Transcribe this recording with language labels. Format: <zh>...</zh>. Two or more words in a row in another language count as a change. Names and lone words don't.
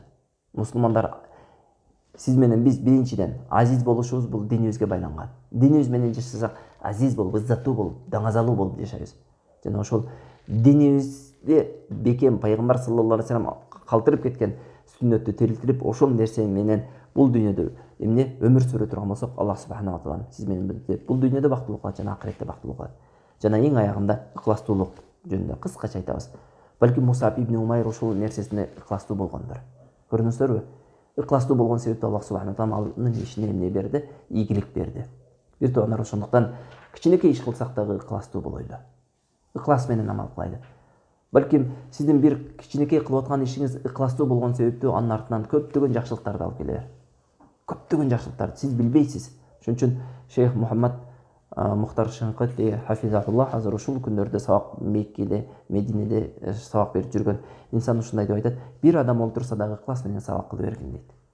<ky>Мусулмандар, сиз менен биз биринчиден азиз болушубуз бул динибизге байланган. Динибиз менен жашасак, азиз болуп, иззаттуу болуп, даңазалуу болуп жашайбыз. Жана ошол динибизде бекем пайгамбар</ky> <ar>صلى الله عليه وسلم</ar> <ky>калтырып кеткен сүннөттү тирилтирип, ошол нерсе менен бул дүйнөдө өмүр сүрө турган болсок, Аллах</ky> <ar>سبحانه وتعالى</ar> <ky>сиз менен бул дүйнөдө бактылуу кылат жана акыретте бактылуу кылат. Жана эң аягында ыкластуулук жөнүндө кыскача айтабыз. Балким Мусаб ибн Умайр ошол нерсесине ыкластуу болгондур. Көрдүңүздөрбү? Ыкластуу болгон себептен Аллах</ky> <ar>سبحانه وتعالى</ar> <ky>анын ишине эмне берди? Ийгилик берди. Бир туугандар, ошондуктан кичинекей иш кылсак дагы ыкластуу болойлу. Ыклас менен амал кылайлы. Балким сиздин бир кичинекей кылып аткан ишиңиз ыкластуу болгон себептүү анын артынан көптөгөн жакшылыктарды алып келер. Көптөгөн жакшылыктарды сиз билбейсиз. Ошон үчүн Шейх Мухаммад Мухтар Шанкыти хафизахуллах азыр ушул күндөрдө сабак Меккеде, Мединеде сабак берип жүргөн инсан ушундай деп айтат: бир адам олтурса дагы ыклас менен сабак кыла бергин дейт.</ky>